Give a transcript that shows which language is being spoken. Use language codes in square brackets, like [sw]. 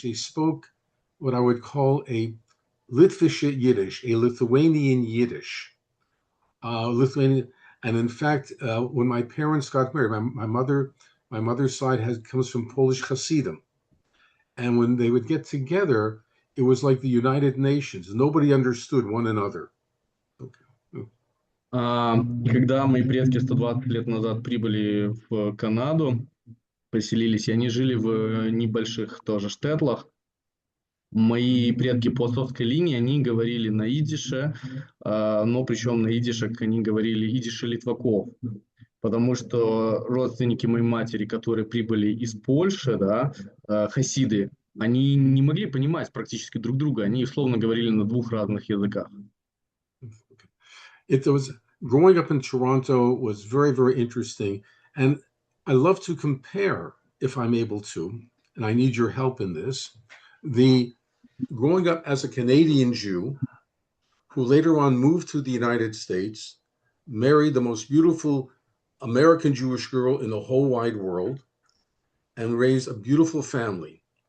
[en] They spoke what I would call a Litvische Yiddish, a Lithuanian Yiddish. Lithuanian, and in fact, when my parents got married, my mother's side comes from Polish Hasidim, and when they would get together, it was like the United Nations. Nobody understood one another. Okay. [ru] И когда мои предки 120 лет назад прибыли в Канаду, поселились, и они жили в небольших тоже штетлах, мои предки по отцовской линии, они говорили на идише, но причем на идишах они говорили идише литваков, потому что родственники моей матери, которые прибыли из Польши, да, хасиды, они не могли понимать практически друг друга, они условно говорили на двух разных языках. [en] It was growing up in Toronto was very, very interesting, and I love to compare, if I'm able to, and I need your help in this, the growing up as a Canadian Jew who later on moved to the United States, married the most beautiful American Jewish girl in the whole wide world, and raised a beautiful family.